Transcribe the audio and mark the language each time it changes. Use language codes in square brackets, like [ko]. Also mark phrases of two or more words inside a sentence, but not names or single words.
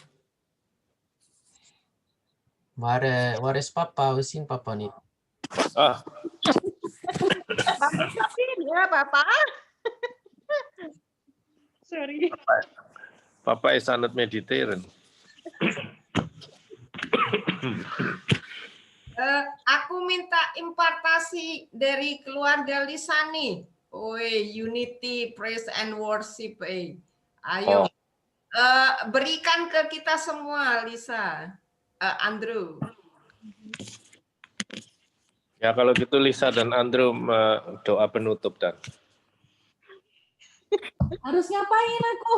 [nl] Waar is papa? We zien papa niet. Ah, [id] Ya, Bapak. Sorry. [nl] papa is aan het mediteren. [id] Aku minta impartasi dari keluarga Lisani. [en] Unity, praise and worship. [id] Ayo, berikan ke kita semua, Lisa. Andrew. Ya kalau gitu Lisa dan Andrew doa penutup dan. Harus ngapain aku?